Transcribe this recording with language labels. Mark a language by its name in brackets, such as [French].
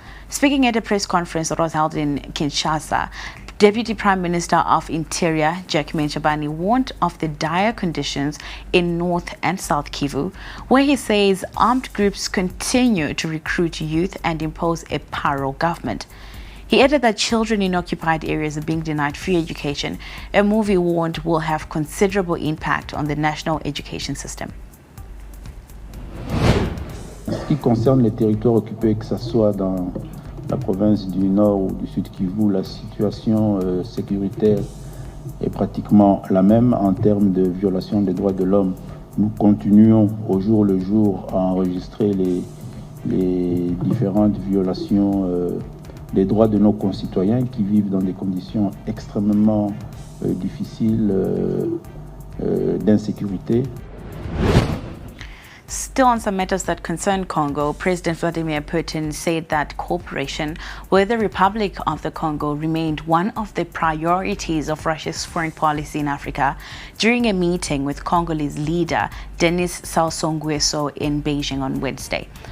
[English] Speaking at a press conference that was held in Kinshasa, Deputy Prime Minister of Interior Jackman Shabani warned of the dire conditions in North and South Kivu, where he says armed groups continue to recruit youth and impose a paro government. He added that children in occupied areas are being denied free education, a move he warned will have considerable impact on the national education system. [French] Ce qui concerne les territoires occupés, que ce soit dans la province du Nord ou du Sud Kivu, la situation sécuritaire est pratiquement la même en termes de violation des droits de l'homme. Nous continuons au jour le jour à enregistrer les différentes violations des droits de nos concitoyens qui vivent dans des conditions extrêmement difficiles d'insécurité. [English] Still on some matters that concern Congo, President Vladimir Putin said that cooperation with the Republic of the Congo remained one of the priorities of Russia's foreign policy in Africa during a meeting with Congolese leader Denis Sassou Nguesso in Beijing on Wednesday.